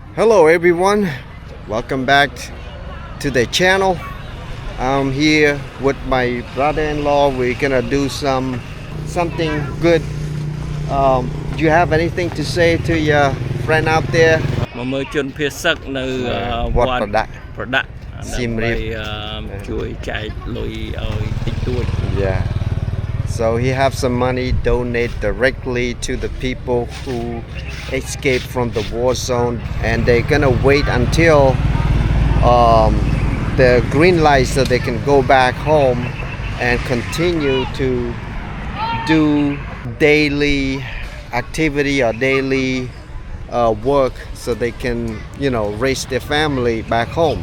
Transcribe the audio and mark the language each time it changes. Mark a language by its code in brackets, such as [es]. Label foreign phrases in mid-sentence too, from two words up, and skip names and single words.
[en] Hello everyone, welcome back to the channel. I'm here with my brother-in-law. We're gonna do something good. Do you have anything to say to your friend out there? [km] មកមើលជនភៀសសឹកនៅវត្តប្រដាក់ដើម្បីជួយចែកលុយឲ្យតិចតួច [en] Yeah. So he have some money donate directly to the people who escaped from the war zone, and they're gonna wait until the green light so they can go back home and continue to do daily activity or daily work so they can, raise their family back home.